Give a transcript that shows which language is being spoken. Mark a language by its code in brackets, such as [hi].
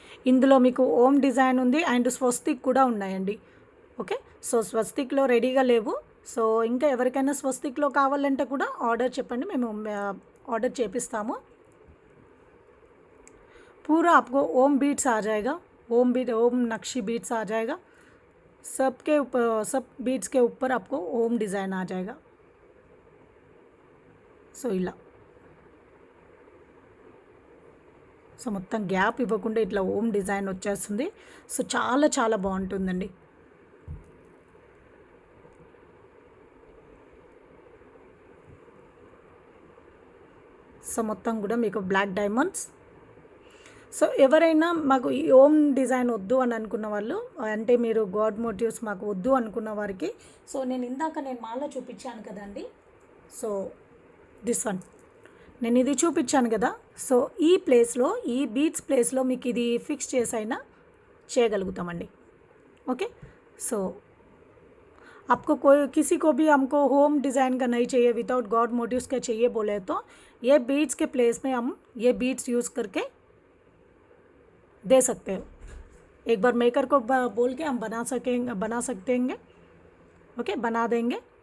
[te] ఇందులో మీకు ఓం డిజైన్ ఉంది అండ్ స్వస్తిక్ కూడా ఉన్నాయండి. ఓకే, సో స్వస్తిక్లో రెడీగా లేవు. సో ఇంకా ఎవరికైనా స్వస్తిక్లో కావాలంటే కూడా ఆర్డర్ చెప్పండి, మేము ఆర్డర్ చేపిస్తాము. [hi] पूरा आपको ओम बीट्स आ जाएगा. ओम नक्शी बीट्स आ जाएगा. सबके ऊपर, सब बीट्स के ऊपर आपको ओम डिज़ाइन आ जाएगा. [te] సో ఇలా సో మొత్తం గ్యాప్ ఇవ్వకుండా ఇట్లా ఓం డిజైన్ వచ్చేస్తుంది. సో చాలా చాలా బాగుంటుందండి. సో మొత్తం కూడా మీకు బ్లాక్ డైమండ్స్. సో ఎవరైనా మాకు ఈ ఓమ్ డిజైన్ వద్దు అని అనుకున్న వాళ్ళు, అంటే మీరు గాడ్ మోటివ్స్ మాకు వద్దు అనుకున్న వారికి, సో నేను మాల చూపించాను కదండి. సో దిస్ వన్ నేను ఇది చూపించాను కదా. సో ఈ ప్లేస్లో, ఈ బీట్స్ ప్లేస్లో మీకు ఇది ఫిక్స్ చేసైనా చేయగలుగుతామండి. ఓకే, సో [hi] आपको कोई किसी को भी हमको होम डिज़ाइन का नहीं चाहिए, विदाउट गॉड मोटिव्स का चाहिए बोले तो ये बीड्स के प्लेस में हम ये बीड्स यूज़ करके दे सकते हो। एक बार मेकर को बोल के हम बना सकते हैं। ओके, बना देंगे।